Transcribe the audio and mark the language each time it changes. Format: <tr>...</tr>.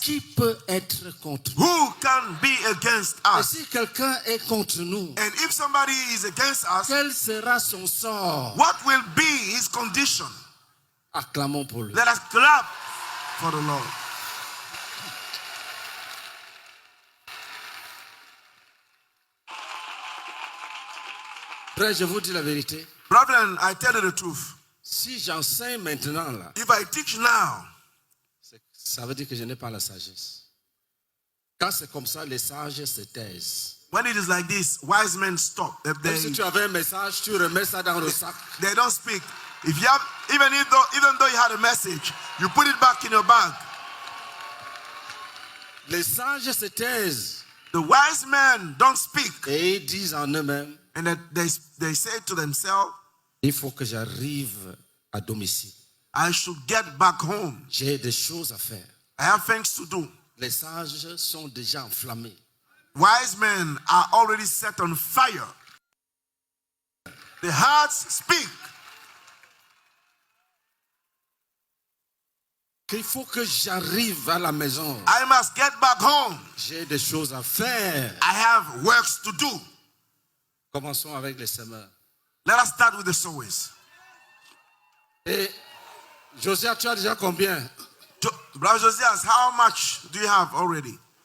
<fr>qui peut être contre nous?</fr> <en>who can be against</en> <fr>Et</fr> <en>us?</en> <fr>si quelqu'un est contre nous,</fr> <en>And if somebody is against us,</en> <fr>quel sera son sort?</fr> <en>what will be his condition?</en> <fr>Acclamons pour lui.</fr> <en>Let us clap for the Lord.</en> <fr>Frère, je vous dis la vérité.</fr> <en>Brethren, I tell you the truth.</en> <fr>Si j'enseigne maintenant là,</fr> <en>If I teach now,</en> <fr>ça veut dire que je n'ai pas la sagesse. Quand c'est comme ça, les sages se taisent.</fr> <en>when it is like this, wise men stop.</en> <fr>Même si tu avais un message, tu remets ça dans le sac.</fr> <en>They don't speak. If you have, even though you had a message, you put it back in your bag.</en> <fr>Les sages se taisent</fr> <en>The wise men don't speak,</en> <fr>et ils disent en eux-mêmes,</fr> <en>and they say to themselves,</en> <fr>il faut que j'arrive à domicile.</fr> <en>I should get back home.</en> <fr>J'ai des choses à faire.</fr> <en>I have things to do.</en> <fr>Les sages sont déjà enflammés.</fr> <en>Wise men are already set on fire. The hearts speak.</en> <fr>Qu'il faut que j'arrive à la maison.</fr> <en>I must get back home.</en> <fr>J'ai des choses à faire.</fr> <en>I have works to do.</en> <fr>Commençons avec les semeurs.</fr> <en>Let us start with the sowers.</en> <fr>Et Josiah, tu as déjà combien?</fr> <en>Brother Josias, how much do you have already?</en>